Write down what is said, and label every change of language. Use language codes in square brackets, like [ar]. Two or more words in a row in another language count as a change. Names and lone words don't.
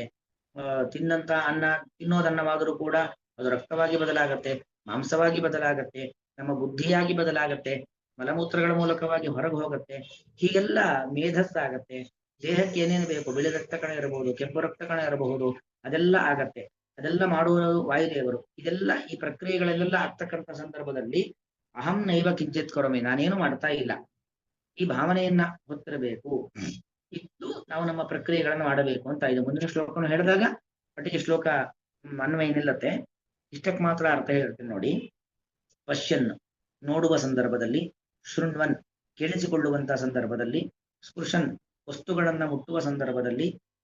[kn] ತಿನ್ನಂತ ಅನ್ನ, ತಿನ್ನೋದನ್ನವಾದರೂ ಕೂಡ ಅದು ರಕ್ತವಾಗಿ ಬದಲಾಗತ್ತೆ, ಮಾಂಸವಾಗಿ ಬದಲಾಗತ್ತೆ, ನಮ್ಮ ಬುದ್ಧಿಯಾಗಿ ಬದಲಾಗತ್ತೆ, ಮಲಮೂತ್ರಗಳ ಮೂಲಕವಾಗಿ ಹೊರಗೆ ಹೋಗುತ್ತೆ. ಹೀಗೆಲ್ಲ ಮೇಧಸ್ಸಾಗತ್ತೆ. ದೇಹಕ್ಕೆ ಏನೇನು ಬೇಕು, ಬಿಳಿ ರಕ್ತ ಕಣ ಇರಬಹುದು, ಕೆಂಪು ರಕ್ತ ಕಣ ಇರಬಹುದು, ಅದೆಲ್ಲ ಆಗತ್ತೆ. ಅದೆಲ್ಲ ಮಾಡುವುದು ವಾಯುದೇವರು. ಇದೆಲ್ಲ ಈ ಪ್ರಕ್ರಿಯೆಗಳೆಲ್ಲ ಆಗ್ತಕ್ಕಂಥ ಸಂದರ್ಭದಲ್ಲಿ [sa] ಅಹಂ ನೈವ ಕಿಂಚಿತ್ ಕರೋಮಿ, [kn] ನಾನೇನು ಮಾಡ್ತಾ ಇಲ್ಲ, ಈ ಭಾವನೆಯನ್ನ ಗೊತ್ತಿರಬೇಕು. ಇತ್ತು ನಾವು ನಮ್ಮ ಪ್ರಕ್ರಿಯೆಗಳನ್ನು ಮಾಡಬೇಕು ಅಂತ ಇದು. ಮುಂದಿನ ಶ್ಲೋಕವನ್ನು ಹೇಳಿದಾಗ ಒಟ್ಟಿಗೆ ಶ್ಲೋಕ ಅನ್ವಯ ನಿಲ್ಲತ್ತೆ. ಇಷ್ಟಕ್ಕೆ ಮಾತ್ರ ಅರ್ಥ ಹೇಳ್ತೀನಿ ನೋಡಿ. ಪಶ್ಯನ್, ನೋಡುವ ಸಂದರ್ಭದಲ್ಲಿ. ಶೃಣ್ವನ್, ಕೇಳಿಸಿಕೊಳ್ಳುವಂತಹ ಸಂದರ್ಭದಲ್ಲಿ. ಸ್ಪೃಶನ್, ವಸ್ತುಗಳನ್ನ ಮುಟ್ಟುವ ಸಂದರ್ಭದಲ್ಲಿ.